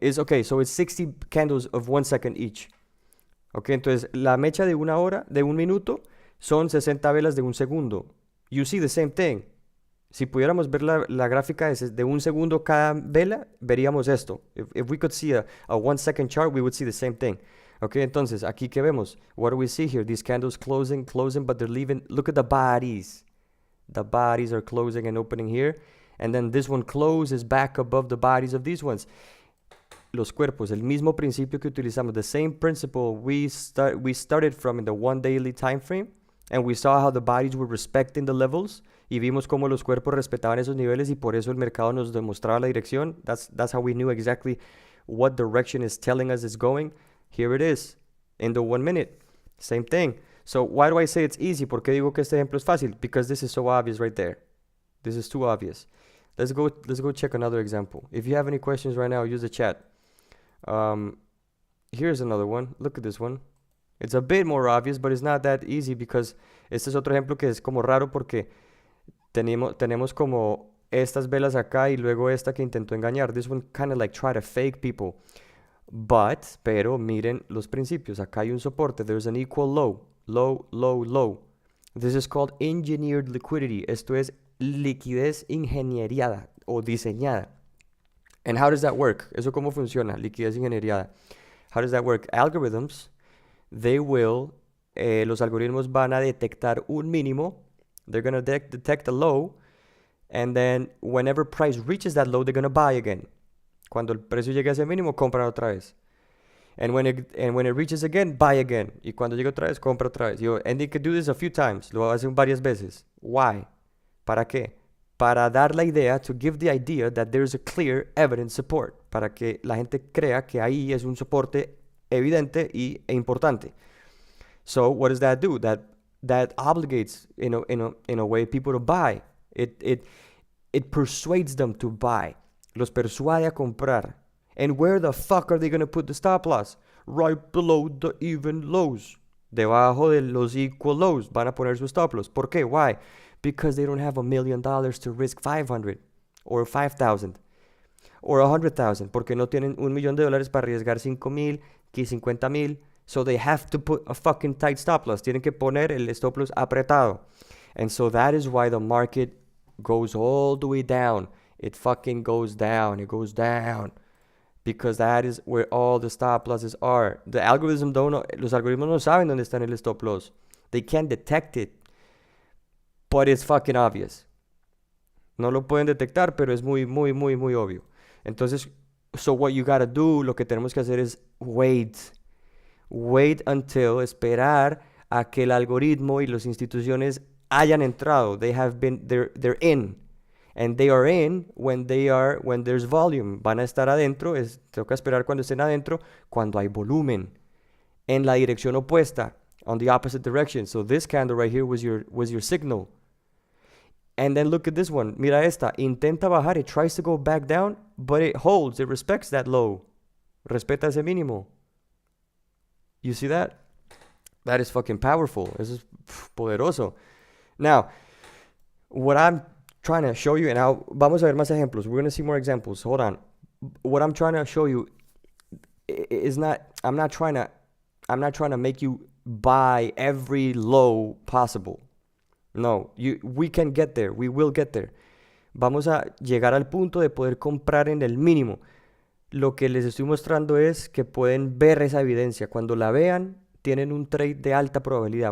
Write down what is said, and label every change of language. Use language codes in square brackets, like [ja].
[en] Okay, so it's 60 candles of 1 second each. [es] Okay, entonces la mecha de una hora, de 1 minuto, son 60 velas de 1 segundo. [en] You see the same thing. [es] Si pudiéramos ver la gráfica de 1 segundo cada vela, veríamos esto. [en] If we could see a 1 second chart, we would see the same thing. [es] Okay, entonces, aquí que vemos? [en] What do we see here? These candles closing, but they're leaving. Look at the bodies. The bodies are closing and opening here. And then this one closes back above the bodies of these ones. [es] Los cuerpos, el mismo principio que utilizamos. [en] The same principle we started from in the 1 daily time frame. And we saw how the bodies were respecting the levels. [es] Y vimos cómo los cuerpos respetaban esos niveles y por eso el mercado nos demostraba la dirección. [en] That's how we knew exactly what direction is telling us it's going. Here it is, in the 1 minute. Same thing. So why do I say it's easy? [es] ¿Por qué digo que este ejemplo es fácil? [en] Because this is so obvious right there. This is too obvious. Let's go check another example. If you have any questions right now, use the chat. Here's another one. Look at this one. It's a bit more obvious, but it's not that easy because [es] este es otro ejemplo que es como raro porque tenemos como estas velas acá y luego esta que intentó engañar. [en] This one kind of like try to fake people. [es] Pero miren los principios. Acá hay un soporte. [en] There's an equal low. Low, low, low. This is called engineered liquidity. [es] Esto es liquidez ingenieriada o diseñada. [en] And how does that work? [es] ¿Eso cómo funciona? Liquidez ingenieriada. [en] How does that work? Algorithms, they will [es] los algoritmos van a detectar un mínimo. [en] They're going to detect a low. And then whenever price reaches that low, they're going to buy again. [es] Cuando el precio llegue a ese mínimo, compran otra vez. [en] And when it reaches again, buy again. [es] Y cuando llega otra vez, compra otra vez. [en] And they could do this a few times. [es] Lo hacen varias veces. [en] Why? [es] ¿Para qué? Para dar la idea, [en] to give the idea that there's a clear evidence support. [es] Para que la gente crea que ahí es un soporte evidente e importante. [en] So what does that do? That obligates, in a way, people to buy. It persuades them to buy. [es] Los persuade a comprar. [en] And where the fuck are they going to put the stop loss? Right below the even lows. [es] Debajo de los equal lows van a poner su stop loss. ¿Por qué? [en] Why? Because they don't have $1 million to risk 500 or 5,000 or 100,000. [es] Porque no tienen $1 millón para arriesgar 5,000 y 50,000. [en] So they have to put a fucking tight stop loss. [es] Tienen que poner el stop loss apretado. [en] And so that is why the market goes all the way down. It fucking goes down. It goes down. Because that is where all the stop losses are. [es] Los algoritmos no saben dónde están el stop loss. [en] They can't detect it. But it's fucking obvious. [es] No lo pueden detectar, pero es muy, muy, muy, muy obvio. Entonces, [en] so what you gotta do, [es] lo que tenemos que hacer es [en] wait. Wait until, [es] esperar a que el algoritmo y las instituciones hayan entrado. [en] They're in. And they are in when there's volume. [es] Van a estar adentro, toca esperar cuando estén adentro, cuando hay volumen. En la dirección opuesta, [en] on the opposite direction. So this candle right here was your signal. And then look at this one. [es] Mira esta. Intenta bajar. [en] It tries to go back down, but it holds. It respects that low. [es] Respeta ese mínimo. [en] You see that? That is fucking powerful. [es] Eso es poderoso. [en] Now, what I'm trying to show you, and [es] vamos a ver más ejemplos. [en] We're going to see more examples. Hold on. What I'm trying to show you is I'm not trying to make you buy every low possible. No, we can get there. We will get there. [es] Vamos a llegar al punto de poder comprar en el mínimo. Lo que les estoy mostrando es que pueden ver esa evidencia. Cuando la vean, tienen un trade de alta probabilidad.